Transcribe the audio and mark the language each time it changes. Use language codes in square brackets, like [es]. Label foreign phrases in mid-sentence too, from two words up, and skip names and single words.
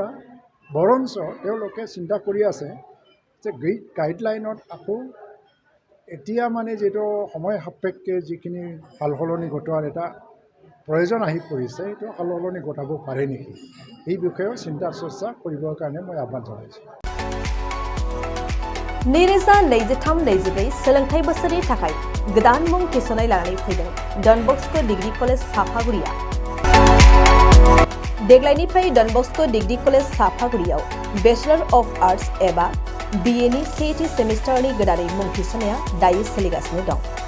[as] বৰঞ্চ তেওঁলোকে চিন্তা কৰি আছে যে গাইডলাইনত আকৌ এতিয়া মানে যিটো সময় সাপেক্ষে যিখিনি সাল সলনি ঘটোৱাৰ এটা প্ৰয়োজন আহি পৰিছে, সেইটো সাল সলনি ঘটাব পাৰে নেকি, এই বিষয়েও চিন্তা চৰ্চা কৰিবৰ কাৰণে মই আহ্বান জনাইছোঁ। [brx] 2023-24 सोलोंथाइ बोसोरनि थाखाय गोदान मुं थिसननाय लानानै फैदों डन बस्को डिग्री कलेज साफागुरिया। देग्लायनिफ्राय डन बस्को डिग्री कलेज साफागुरियाव [en] Bachelor of Arts [brx] एबा BA नि सेथि सेमिस्टारनि गोदानै मुं थिसननाया दायो सोलिगासिनो दं।